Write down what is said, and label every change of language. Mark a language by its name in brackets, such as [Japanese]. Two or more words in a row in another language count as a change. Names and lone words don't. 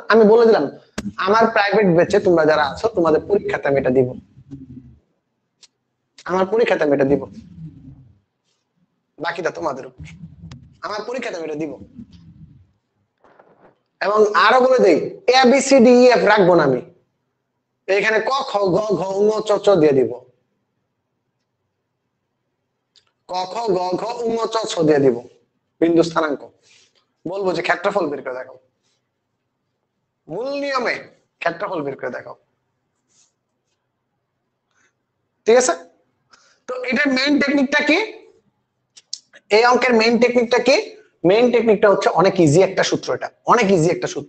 [Bangla] আমি বলে দিলাম আমার [English] private batch [Bangla] তোমরা যারা আছো তোমাদের পরীক্ষাতে আমি এটা দিব, আমার পরীক্ষাতে আমি এটা দিব, বাকিটা তোমাদের উপর, আমার পরীক্ষাতে আমি এটা দিব। এবং আরো বলে দেই ABCDEF রাখবো না আমি, এখানে ক খ গ ঘ ঙ চ চ দিয়ে দিব, ক খ গ ঘ ঙ চ ছ দিয়ে দিব বিন্দু স্থানাঙ্ক, বলবো যে ক্ষেত্রফল বের করে দেখাও, মূল নিয়মে ক্ষেত্রফল বের করে দেখাও। ঠিক আছে, তো এটার [English] main technique [Bangla] কি? এই অঙ্কের [English] main technique [Bangla] কি? [English] main technique [Bangla] হচ্ছে অনেক ইজি একটা সূত্র, এটা অনেক ইজি একটা সূত্র।